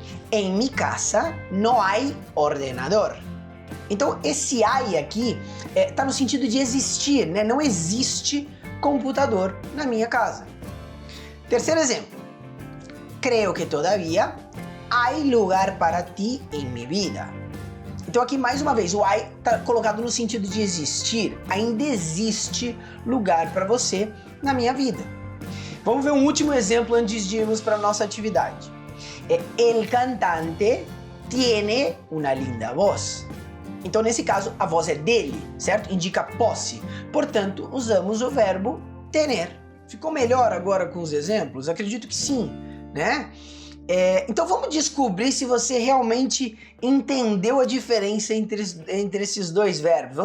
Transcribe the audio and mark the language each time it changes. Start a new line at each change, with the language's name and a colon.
Spanish: En mi casa no hay ordenador.
Portuguese: Então, esse hay aqui tá no sentido de existir, né? Não existe computador na minha casa. Terceiro exemplo.
Spanish: Creo que todavía hay lugar para ti en mi vida.
Portuguese: Então aqui, mais uma vez, o hay tá colocado no sentido de existir. Ainda existe lugar para você na minha vida. Vamos ver um último exemplo antes de irmos para a nossa atividade.
Spanish: El cantante tiene una linda voz.
Portuguese: Então, nesse caso, a voz é dele, certo? Indica posse. Portanto, usamos o verbo tener. Ficou melhor agora com os exemplos? Acredito que sim, né? Então, vamos descobrir se você realmente entendeu a diferença entre esses dois verbos.